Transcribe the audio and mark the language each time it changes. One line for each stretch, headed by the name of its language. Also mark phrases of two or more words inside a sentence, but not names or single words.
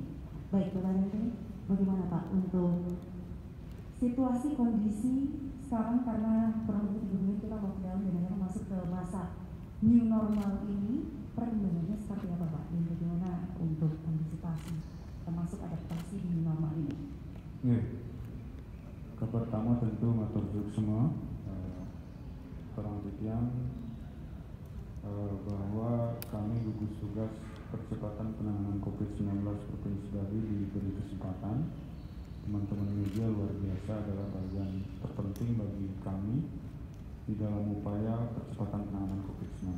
Indonesian: Baik, Bapak Menteri, bagaimana Pak untuk situasi kondisi sekarang karena kurang lebih 3 bulan kita lockdown dan akhirnya masuk ke masa
English: new normal
Indonesian: ini, perkembangannya seperti apa Pak? Dan bagaimana untuk antisipasi termasuk adaptasi di
English: new normal
Indonesian: ini? Ya. Pertama tentu
Javanese: matur nuwun
Indonesian: semua terang titian bahwa kami gugus tugas percepatan penanganan COVID-19 Provinsi Bali diberi kesempatan. Teman-teman media luar biasa adalah bagian terpenting bagi kami di dalam upaya percepatan penanganan COVID-19.